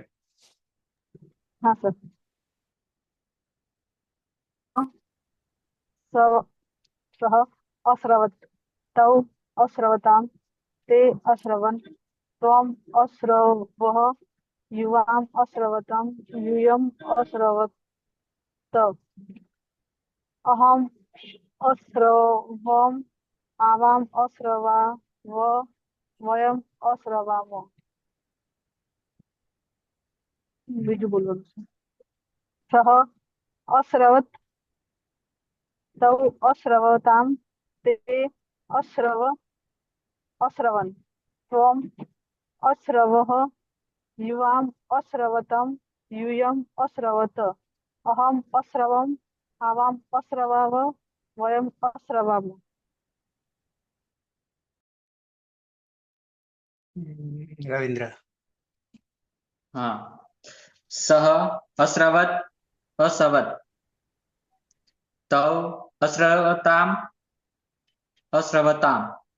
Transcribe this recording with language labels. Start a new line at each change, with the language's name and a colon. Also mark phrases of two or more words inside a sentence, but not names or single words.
Gujarati: હા સર.
Sanskrit: सह अश्रवत तौ अश्रवताम ते अश्रवन त्वम अश्रवः युवाम अश्रवतम युयम अश्रवत अहम अश्रवम आवाम अश्रवा वयम अश्रवाम
Gujarati: બીજું બોલવાનું છે
Sanskrit: सह अश्रवत तौ अश्रवताम ते अश्रवन त्वम अश्रवः युवाम अश्रवतम यूयम अश्रवत अहम अश्रवम आवाम अश्रवाव वयम अश्रवाम रविंद्र। हाँ सह अश्रवत अश्रवत तौ अश्रवताम अश्रवताम